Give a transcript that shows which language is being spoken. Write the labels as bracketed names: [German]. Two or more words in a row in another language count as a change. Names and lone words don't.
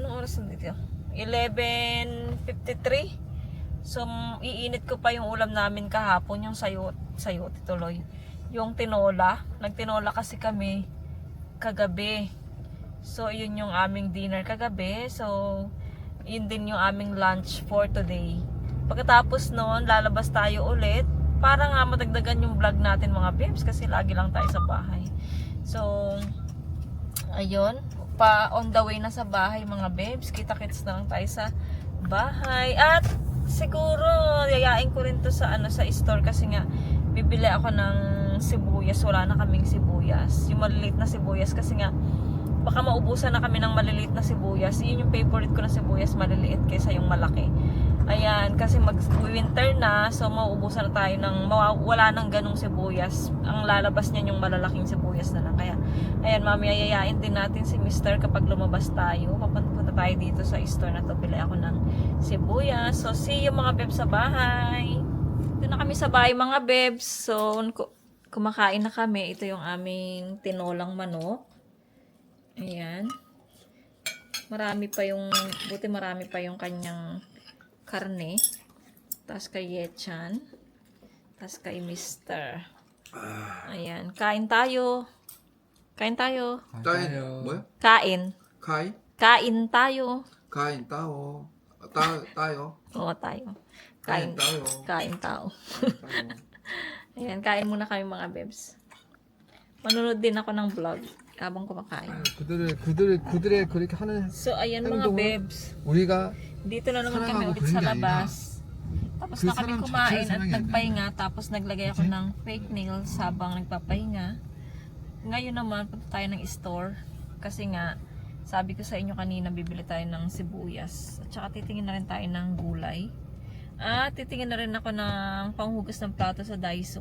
[Filipino] Anong oras na dito? 11:53. So, iinit ko pa yung ulam namin kahapon. Yung sayote tuloy. Yung tinola. Nagtinola kasi kami kagabi. So, yun yung aming dinner kagabi. So, yun din yung aming lunch [English] for today. [Filipino] Pagkatapos noon, lalabas tayo ulit para nga madagdagan yung vlog natin mga babes kasi lagi lang tayo sa bahay. So, ayun, pa [English] on the way [Filipino] na sa bahay mga babes. Kita-kits na lang tayo sa bahay. At siguro yayain ko rin to sa sa store kasi nga bibili ako ng sibuyas. Wala na kaming sibuyas. Yung maliliit na sibuyas kasi nga baka maubusan na kami ng maliliit na sibuyas. Yun yung favorite ko na sibuyas, maliliit kaysa yung malaki. Ayan, kasi mag-winter na, so mauubusan na tayo ng, wala nang ganong sibuyas. Ang lalabas niyan yung malalaking sibuyas na lang. Kaya, ayan, mamaya yayain din natin si Mr. kapag lumabas tayo. Papunta tayo dito sa store na to, bili ako ng sibuyas. So, [English] see you [Filipino] mga bebs sa bahay. Ito na kami sa bahay mga bebs. So, kumakain na kami. Ito yung aming tinolang manok. Ayan. Buti marami pa yung kanyang karne. Tapos kay Yechan. Tapos kay Mr. Ayan. Kain tayo. Kain tayo. [Korean] 따요. 뭐야? [Filipino] Kain. [Korean] 카이? [Filipino] Kain tayo. Kain tayo. Tayo. Oo, tayo. Kain tayo. Kain tao. 따요. Ayan. Kain muna kami mga bebs. Manunod din ako ng vlog habang kumakain. [Korean] 그들의 그렇게 하는 [Filipino] So, ayan mga [Korean] 행동은 [Filipino] bebs. [Korean] 우리가 [Filipino] Dito na naman kami [Korean] 사랑하고 [Filipino] ulit [Korean] 그런 [Filipino] sa [Korean] 게 [Filipino] labas. Tapos [Korean] 그 [Filipino] na kami [Korean] 사람 [Filipino] kumain [Korean] 자체를 [Filipino] at [Korean] 사랑이 안 [Filipino] nagpahinga. Tapos naglagay ako ng fake nails habang nagpapahinga. Ngayon naman, punta tayo ng store. Kasi nga, sabi ko sa inyo kanina, bibili tayo ng sibuyas. At saka titingin na rin tayo ng gulay. At titingin na rin ako ng panghugas ng plato sa Daiso.